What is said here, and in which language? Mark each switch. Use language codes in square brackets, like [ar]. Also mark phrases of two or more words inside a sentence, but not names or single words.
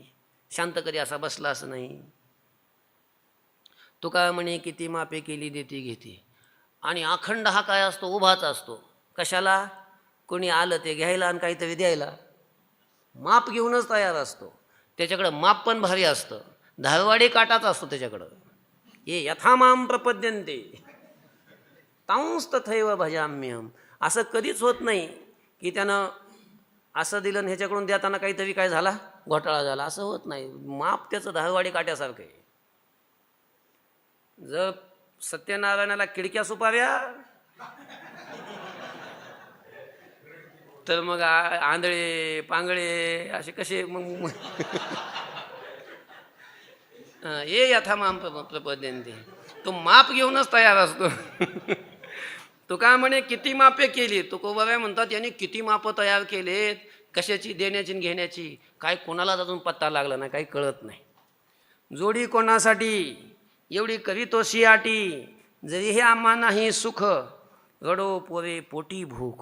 [mr] शांत कधी असा बसला असं नाही. तुका म्हणे किती मापे केली देती घेते. आणि अखंड हा काय असतो? उभाच असतो. कशाला? कोणी आलं ते घ्यायला आणि काहीतरी द्यायला. माप घेऊनच तयार असतो. त्याच्याकडं माप पण भारी असतं, धारवाडी काटाचा असतो त्याच्याकडं. [sa] ये यथामाम प्रपद्यन्ते तांस तथैव भजाम्यहम. [mr] असं कधीच होत नाही की त्यानं असं दिलं आणि ह्याच्याकडून देताना काहीतरी काय झाला, घोटाळा झाला, असं होत नाही. माप त्याचं धारवाडी काट्यासारखं आहे. जर सत्यनारायणाला खिडक्या सुपाऱ्या तर मग आंधळे पांगळे असे कसे मग [sa] ये यथामाम प्रपद्यन्ते. [mr] तो माप घेऊनच तयार असतो. तो काय म्हणे किती मापे केली. तुकोबा म्हणतात यांनी किती मापं तयार केलेत, कशाची, देण्याची आणि घेण्याची. काय कोणालाच अजून पत्ता लागला नाही, काही कळत नाही. जोडी कोणासाठी? एवढी करीतोशी आटी, जरी हे आम्हा नाही सुख, रडो पोरे पोटी भूक.